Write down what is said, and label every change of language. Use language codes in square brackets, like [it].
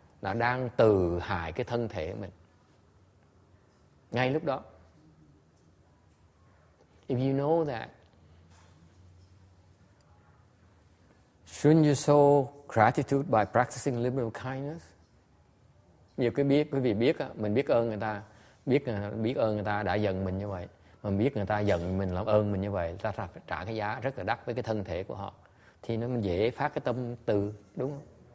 [vi] là đang tự hại cái thân thể của mình. Ngay lúc đó. [en] If you know that, shouldn't you show gratitude by practicing liberal kindness? [vi] Nhiều quý vị biết, mình biết ơn người ta, biết ơn người ta đã giận mình như vậy, mà biết người ta giận mình, làm ơn mình như vậy, ta phải trả cái giá rất là đắt với cái thân thể của họ, thì nó dễ phát cái tâm từ, đúng không?